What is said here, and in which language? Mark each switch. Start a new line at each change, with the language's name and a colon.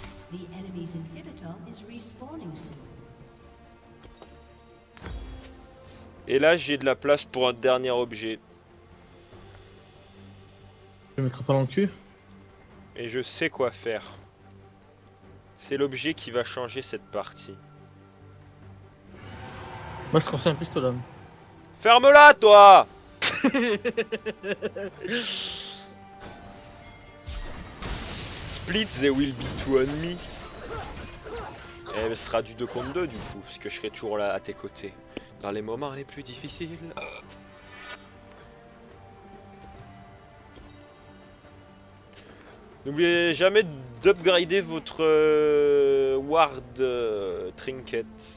English: The enemy's inhibitor is respawning soon.
French: Et là j'ai de la place pour un dernier objet. Je mettrai pas dans le cul. Et je sais quoi faire. C'est l'objet qui va changer cette partie. Moi je conseille un pistolet. Ferme-la toi.
English: Split, there will be two on me.
French: Et ce sera du 2 contre 2 du coup, parce que je serai toujours là à tes côtés. Dans les moments les plus difficiles. N'oubliez jamais d'upgrader votre ward trinket.